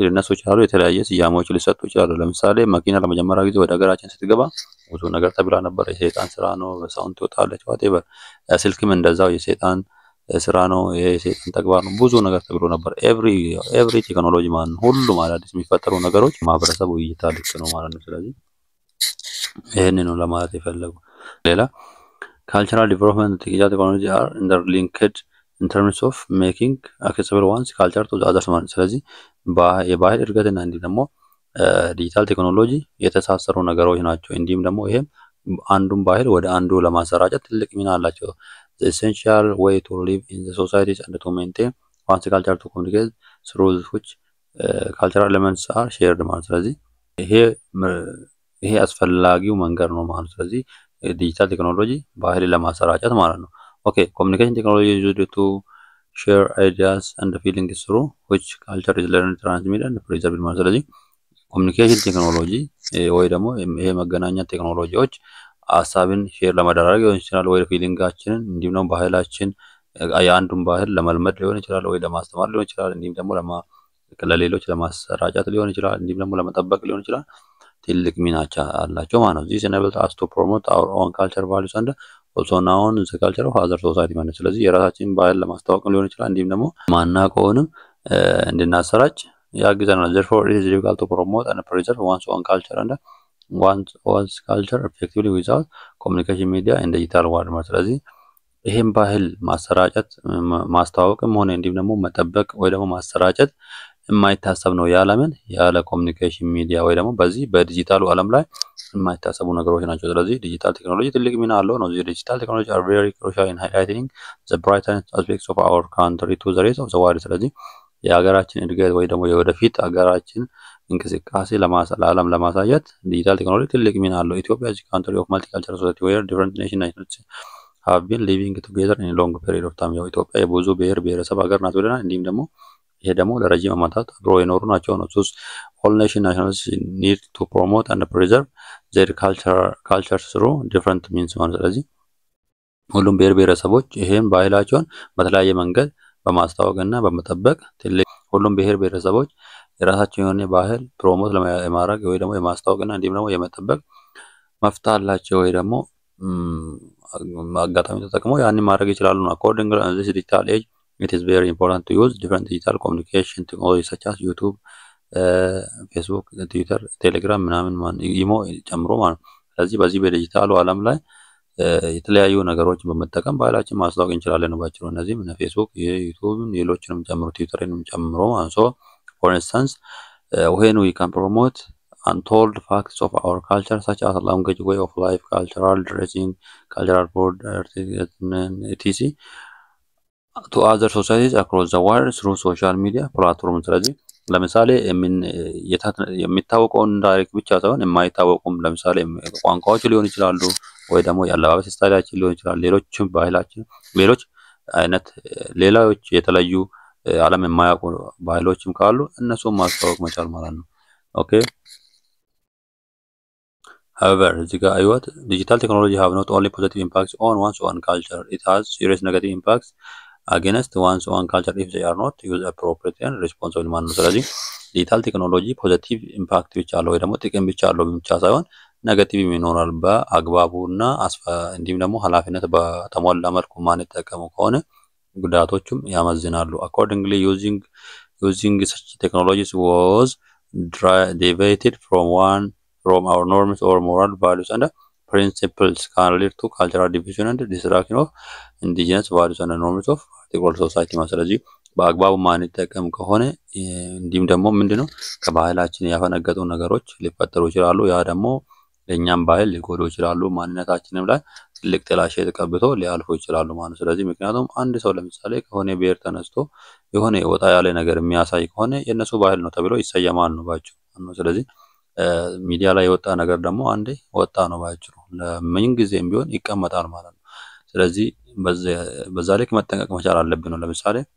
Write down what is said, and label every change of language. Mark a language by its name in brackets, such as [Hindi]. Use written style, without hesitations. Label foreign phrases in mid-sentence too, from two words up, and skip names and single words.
[Amharic] ሊነሱ ይችላሉ። የተለያየ ስያሜዎች ሊሰጡ ይችላሉ። ለምሳሌ መኪና ለመጀመሪያ ጊዜ ወደ ሀገራችን ስትገባ ብዙ ነገር ተብላ ነበር። የሰይጣን ስራ ነው፣ በሳውንድ ትወጣለች whatever። ስልክም እንደዛው የሰይጣን ስራ ነው፣ የሰይጣን ተግባር ነው፣ ብዙ ነገር ተብሎ ነበር። [English] every technology [Amharic] ማለት ነው ሁሉም አዳዲስ የሚፈጠሩ ነገሮች ማህበረሰቡ እይታ ልክ ነው ማለት ነው። ስለዚህ ይሄንን ነው ለማለት የፈለጉ። ሌላ [English] cultural development and digital technology are interlinked in terms of making accessible one's culture to the others [Amharic] ማለት ስለዚህ የባህል እድገትና እንዲህ ደግሞ ዲጂታል ቴክኖሎጂ የተሳሰሩ ነገሮች ናቸው። እንዲሁም ደግሞ ይሄም አንዱን ባህል ወደ አንዱ ለማሰራጨት ትልቅ ሚና አላቸው። [English] the essential way to live in the societies and to maintain one's culture to communicate through which cultural elements are shared [Amharic] ማለት ስለዚህ ይሄ አስፈላጊው መንገድ ነው ማለት ስለዚህ ዲጂታል ቴክኖሎጂ ባህል ለማሰራጨት ማለት ነው። [English] okay communication technology is used to share ideas and feelings through which culture is learned, transmitted and preserved [Amharic] ማለት ስለዚህ [English] communication technology [Amharic] ወይ ደግሞ ይሄ መገናኛ ቴክኖሎጂዎች ሀሳብን ሼር ለማድረግ ሊሆን ይችላል ወይ ፊሊንጋችንን እንዲሁም ደግሞ ባህላችን የአንዱን ባህል ለመልመድ ሊሆን ይችላል ወይ ለማስተማር ሊሆን ይችላል እንዲሁም ደግሞ ለሌሎች ለማሰራጨት ሊሆን ይችላል እንዲሁም ደግሞ ለመጠበቅ ሊሆን ይችላል ትልቅ ሚናቻ አላቸው ማለት ነው። [English] this enables us to promote our own culture values and also known the culture of other society [Amharic] ማለት ስለዚህ የራሳችንን ባህል ለማስተዋወቅ ሊሆን ይችላል እንዲሁም ደግሞ ማናውቀውንም እንድናሰራጭ ያግዘናል። [English] therefore it is difficult to promote and preserve one's own culture and one's culture effectively without communication media and digital world [Amharic] ማለት ስለዚህ ይሄን ባህል ማሰራጨት ማስተዋወቅም ሆነ እንዲሁም ደግሞ መጠበቅ ወይ ደግሞ ማሰራጨት የማይታሰብ ነው ያለ [English] communication media [Amharic] ወይ ደግሞ በዚህ በዲጂታሉ ዓለም ላይ የማይታሰቡ ነገሮች ናቸው። ስለዚህ [English] digital technology [Amharic] ትልቅ ሚና አለው ነው። [English] digital technology are very crucial in highlighting the brightest aspects of our country to the rest of the world [Amharic] ስለዚህ የሀገራችን እድገት ወይ ደግሞ የወደፊት ሀገራችን እንቅስቃሴ ለዓለም ለማሳየት [English] digital technology [Amharic] ትልቅ ሚና አለው። [English] ኢትዮጵያ is a country of multicultural society where different nations have been living together in a long period of [Amharic] time ያው ኢትዮጵያ የብዙ ብሔር ብሔረሰብ ሀገር ናት ብለናል። እንዲሁም ደግሞ ይሄ ደግሞ ለረጅም ዓመታት አብሮ የኖሩ ናቸው ነው። [English] all nations need to promote and preserve their culture through different means [Amharic] ማለት ስለዚህ ሁሉም ብሔር ብሔረሰቦች ይሄን ባህላቸውን በተለያየ መንገድ በማስተዋወቅና በመጠበቅ ሁሉም ብሔር ብሔረሰቦች የራሳቸው የሆነ ባህል ፕሮሞት ለማድረግ ወይ ደግሞ የማስተዋወቅና እንዲሁም ደግሞ የመጠበቅ መፍታ አላቸው ወይ ደግሞ አጋጣሚ ተጠቅመው ያንን ማድረግ ይችላሉ ነው። [English] according to this digital age it is very important to use different digital communication technologies such as YouTube, Facebook, Twitter, Telegram [Amharic] ምናምን ኢሞ ጨምሮ ማለት ስለዚህ በዚህ በዲጂታሉ ዓለም ላይ የተለያዩ ነገሮች በመጠቀም ባህላችን ማስተዋወቅ እንችላለን ነው ባጭሩ። እነዚህም Facebook፣ YouTube፣ ሌሎችንም ጨምሮ Twitterንም ጨምሮ ማለት [English] so for instance when we can promote untold facts of our culture such as language, way of life, cultural dressing, cultural food, etc. to other societies across the world through social media platforms [Amharic] ስለዚህ ለምሳሌ የሚታወቀውን ዳይሬክት ብቻ ሳይሆን የማይታወቁም ለምሳሌ ቋንቋዎች ሊሆን ይችላሉ ወይ ደግሞ ያለባበስ ስታይላችን ሊሆን ይችላል ሌሎችም ባህላችን ሌሎች አይነት ሌላዎች የተለዩ ዓለም የማያውቁ ባህሎችም ካሉ እነሱን ማስተዋወቅ መቻል ማለት ነው። ኦኬ [English] however digital technology have not only positive impacts on one's own culture, it has serious negative impacts against one's own culture if they are not used appropriately and responsibly [Amharic] ማለት ነው። ስለዚህ ዲጂታል ቴክኖሎጂ ፖዚቲቭ ኢምፓክት ብቻ አለው ወይ ደግሞ ጥቅም ብቻ አለው ብቻ ሳይሆን ኔጋቲቭ ይኖራል። በአግባቡና እንዲሁም ደግሞ ኃላፊነት በተሟላ መልኩ ማንጠቀሙ ከሆነ ጉዳቶቹም ያመዝናሉ። [English] accordingly using such technologies was deviated from our norms or moral values and principles can lead to cultural division and destruction of indigenous values and norms of particular society [Amharic] ማለት ስለዚህ በአግባቡ ማንጠቀም ከሆነ እንዲሁም ደግሞ ምንድነው ከባህላችን ያፈነገጡ ነገሮች ሊፈጠሩ ይችላሉ። ያ ደግሞ ለኛም ባህል ሊጎዱ ይችላሉ። ማንነታችንም ላይ ትልቅ ጥላሸት ቀብቶ ሊያልፉ ይችላሉ ማለት ስለዚህ ምክንያቱም አንድ ሰው ለምሳሌ ከሆነ ብሔር ተነስቶ የሆነ ወጣ ያለ ነገር የሚያሳይ ከሆነ የነሱ ባህል ነው ተብሎ ይሰየማል ነው ባጭሩ። ስለዚህ ሚዲያ ላይ የወጣ ነገር ደግሞ አንዴ ወጣ ነው ባጭሩ ለምን ጊዜም ቢሆን ይቀመጣል ማለት ነው። ስለዚህ በዛ ልክ መጠንቀቅ መቻል አለብን ነው። ለምሳሌ